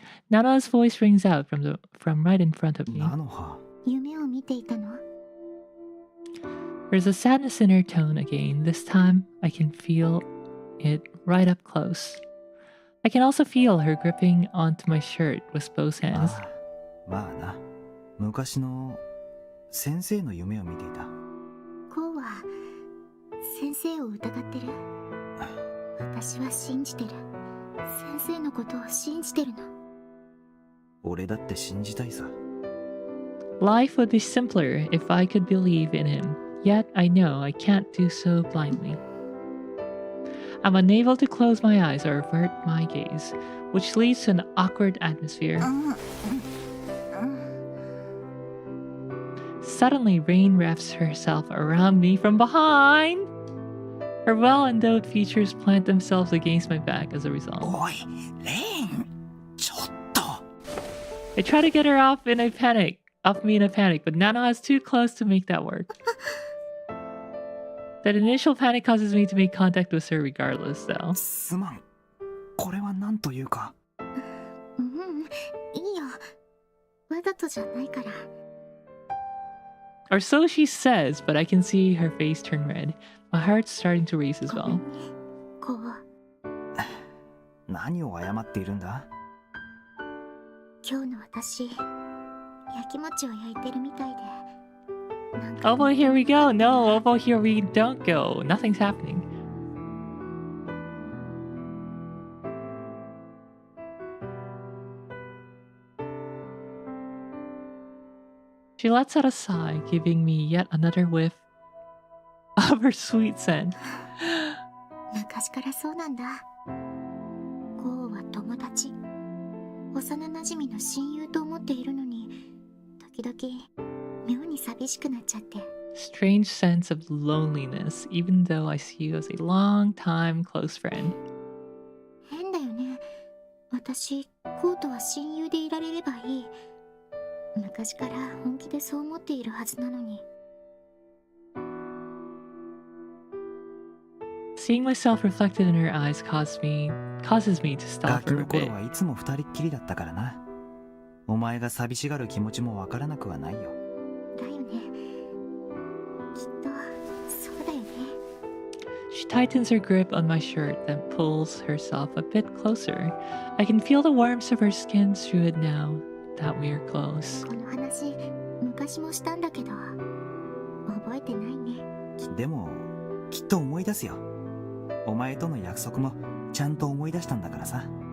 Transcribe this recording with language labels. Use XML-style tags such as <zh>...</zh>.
<en>Nanoha's voice rings out from right in front of me.</en> <ja>菜の葉。夢を見ていたの？</ja> <en>There's a sadness in her tone again. This time, I can feel it right up close. I can also feel her gripping onto my shirt with both hands.</en> <ja>まあな。昔の先生の夢を見ていた。こうは先生を疑ってる。私は信じてる。先生のことを信じてるの。俺だって信じたいさ。</ja> <en>Life would be simpler if I could believe in him. Yet I know I can't do so blindly. I'm unable to close my eyes or avert my gaze, which leads to an awkward atmosphere. Suddenly, Rain wraps herself around me from behind. Her well-endowed features plant themselves against my back as a result.</en> <ja>おい、レイン、ちょっと。</ja> <en>I try to get her off me in a panic, but Nanoha is too close to make that work. That initial panic causes me to make contact with her regardless, though.</en> <ja>すまん。これは何というか。うんうん。いいよ。わざとじゃないから。</ja> <en>Or so she says, but I can see her face turn red. My heart's starting to race as well.</en> <ja>こう。何を謝っているんだ？今日の私、焼き餅を焼いてるみたいで。</ja> <en>Oh boy, here we go. No, oh boy, here we don't go. Nothing's happening. She lets out a sigh, giving me yet another whiff of her sweet scent.</en> <ja>昔からそうなんだ。こうは友達。幼馴染の親友と思っているのに、時々妙に寂しくなっちゃって。</ja> <en>Strange sense of loneliness, even though I see you as a long-time close friend.</en> <ja>変だよね。私、こうとは親友でいられればいい。昔から本気でそう思っているはずなのに。</ja> <en>Seeing myself reflected in her eyes causes me to stop</en> <ja>ガキ</ja> <en>for a</en> <ja>の頃</ja> <en>bit.</en> <ja>はいつも二人っきりだったからな。お前が寂しがる気持ちもわからなくはないよ。だよね。きっと、そうだよね。</ja> <en>She tightens her grip on my shirt, then pulls herself a bit closer. I can feel the warmth of her skin through it now that we are close.</en> <ja>この話、昔もしたんだけど、覚えてないね。でも、きっと思い出すよ。お前との約束もちゃんと思い出したんだからさ。</ja>